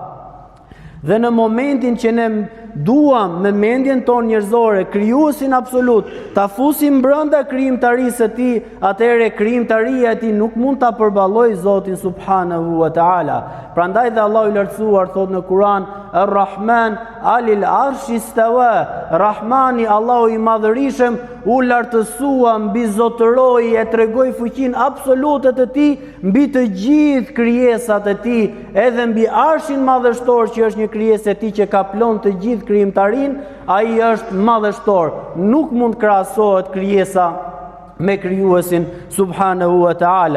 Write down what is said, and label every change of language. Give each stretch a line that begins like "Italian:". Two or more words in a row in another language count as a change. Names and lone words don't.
Albanian: Dhe në momentin që ne duam me mendjen tonë njerëzore krijuesin absolut ta fusim brenda krijimtarisë së Tij, atëherë krijimtaria e Tij nuk mund ta përballojë Zotin
Arabic: سبحانه وتعالى.
Albanian: Prandaj dhe Allahu I lartësuar thot në Kur'an:
Arabic: "الرحمن على العرش استوى."
Albanian: Rahmani, Allahu I madhërisëm, u lartësua mbi zotëroi, e tregoi fuqinë absolute të Tij mbi të gjithë krijesat e Tij, edhe mbi arshin madhështor që është një krijesë e Tij që ka plon të gjithë krijimtarin. Ai është madhështor, nuk mund krahasohet krijesa me krijuesin
Arabic: سبحانه وتعالى.